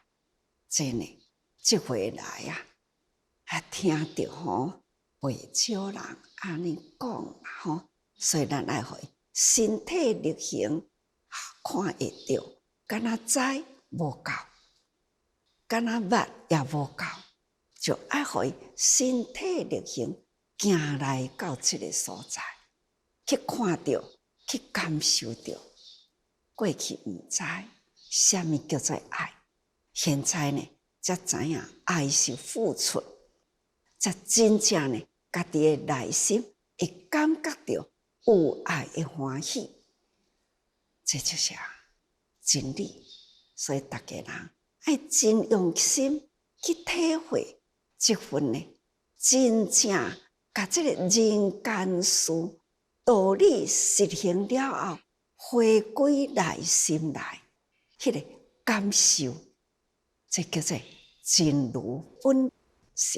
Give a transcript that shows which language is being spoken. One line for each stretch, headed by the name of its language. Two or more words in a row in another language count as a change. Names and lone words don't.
Min Nan Chinese: 这呢，即回来听到不少人安尼讲所以咱爱互伊身体力行，看会到，敢若知无够，敢若捌也无够，就爱互伊身体力行，行来到这个所在，去看到，去感受到。过去毋知啥物叫做爱，现在呢，才知影爱是付出，才真正呢，家己的内心会感觉到有爱的欢喜，这就是真理。所以大家人爱真用心去体会这份呢，真正把这个人间事道理实行了后，回归内心来，迄个感受，这叫做真如本性。